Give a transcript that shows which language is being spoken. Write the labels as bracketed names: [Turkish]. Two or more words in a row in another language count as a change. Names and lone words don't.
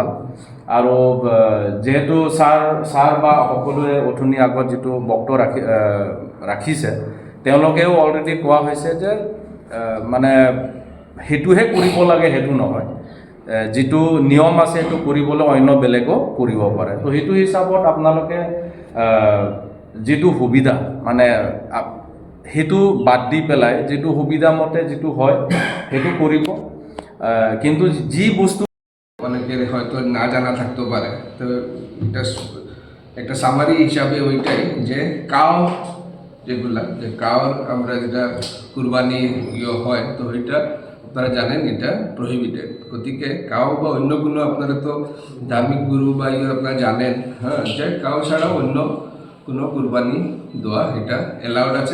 [Assamese] আৰু যিহেতু ছাৰ বা সকলোৱে অথনি আগত যিটো বক্তব্য ৰাখিছে তেওঁলোকেও অলৰেডি কোৱা হৈছে যে মানে সেইটোহে কৰিব লাগে সেইটো নহয়, যিটো নিয়ম আছে সেইটো কৰিবলৈ অন্য বেলেগো কৰিব পাৰে। তো সেইটো হিচাপত আপোনালোকে যিটো সুবিধা মানে সেইটো বাদ দি পেলাই যিটো সুবিধা মতে যিটো হয় সেইটো কৰিব। কিন্তু যি বস্তু [Bangla] অনেকের হয়তো না জানা থাকতে পারে, তো এটা একটা সামারি হিসাবে ওইটাই যে কাউ যেগুলা যে কাউর আমরা যেটা কুরবানি হয় তো এটা আপনারা জানেন এটা প্রহিবিটেড। গতিকে কাউ বা অন্য কোনো আপনারা তো ধার্মিক গুরু বা আপনারা জানেন যে কাউ ছাড়াও অন্য কোনো কুরবানি দেওয়া এটা অ্যালাউড আছে।